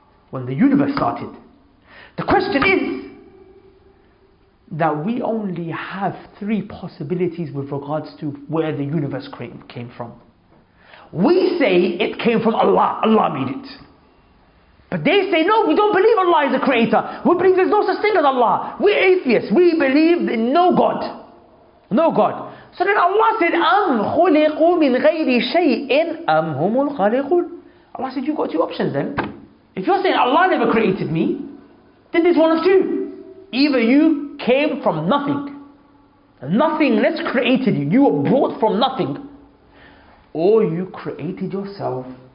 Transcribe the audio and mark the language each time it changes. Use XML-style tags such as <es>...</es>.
<en>When the universe started. The question is that we only have three possibilities with regards to where the universe came from. We say it came from Allah. Allah made it. But they say, no, we don't believe Allah is a creator. We believe there's no such thing as Allah. We're atheists. We believe in no God. No God. So then Allah said,</en> <ar>أَمْ خُلِقُوا مِنْ غَيْرِ شَيْءٍ أَمْ هُمُ الْخَالِقُونَ.</ar> <en>Allah said, you've got two options then. If you're saying Allah never created me, then there's one of two. Either you came from nothing. Nothingness created you. You were brought from nothing. Or you created yourself.</en>